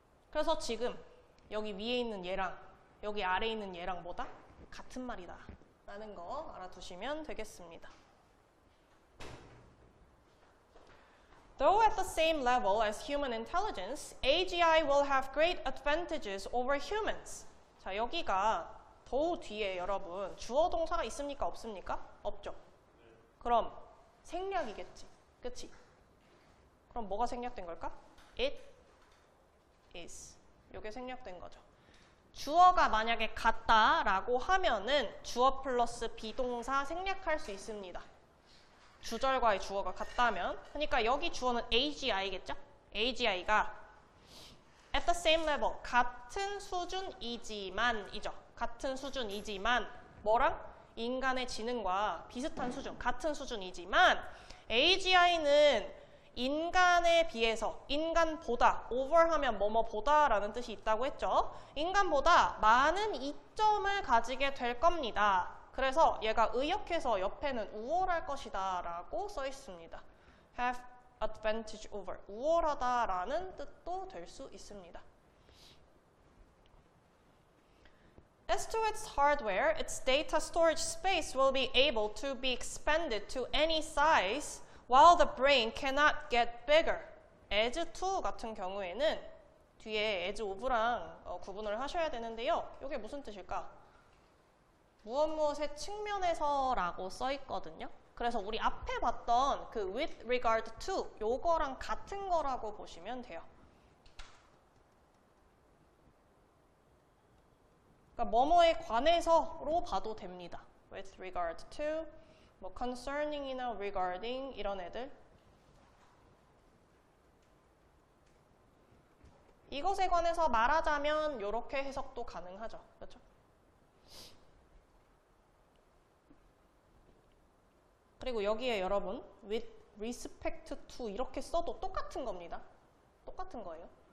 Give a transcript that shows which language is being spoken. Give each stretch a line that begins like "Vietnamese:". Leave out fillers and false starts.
Korean: 그래서 지금 여기 위에 있는 얘랑 여기 아래에 있는 얘랑 뭐다? 같은 말이다 라는 거 알아두시면 되겠습니다.
English: Though at the same level as human intelligence, AGI will have great advantages over humans.
Korean: 자, 여기가 더 뒤에 여러분 주어 동사가 있습니까? 없습니까? 없죠. 그럼 생략이겠지. 그치? 그럼 뭐가 생략된 걸까? It is. 요게 생략된 거죠. 주어가 만약에 같다라고 하면은 주어 플러스 비동사 생략할 수 있습니다. 주절과의 주어가 같다면. 그러니까 여기 주어는 AGI겠죠? AGI가 at the same level, 같은 수준이지만 이죠. 같은 수준이지만 뭐랑? 인간의 지능과 비슷한 수준, 같은 수준이지만 AGI는 인간에 비해서, 인간보다, over하면 뭐뭐보다 라는 뜻이 있다고 했죠. 인간보다 많은 이점을 가지게 될 겁니다. 그래서 얘가 의역해서 옆에는 우월할 것이다 라고 써 있습니다. have advantage over, 우월하다라는 뜻도 될 수 있습니다.
English: As to its hardware, its data storage space will be able to be expanded to any size while the brain cannot get bigger.
Korean: as to 같은 경우에는 뒤에 as of랑 구분을 하셔야 되는데요. 이게 무슨 뜻일까? 무엇무엇의 측면에서라고 써 있거든요. 그래서 우리 앞에 봤던 그 with regard to 요거랑 같은 거라고 보시면 돼요. 그러니까 뭐뭐에 관해서로 봐도 됩니다. with regard to, 뭐 concerning이나 regarding 이런 애들. 이것에 관해서 말하자면 이렇게 해석도 가능하죠. 그렇죠? 그리고 여기에 여러분 with respect to 이렇게 써도 똑같은 겁니다. 똑같은 거예요.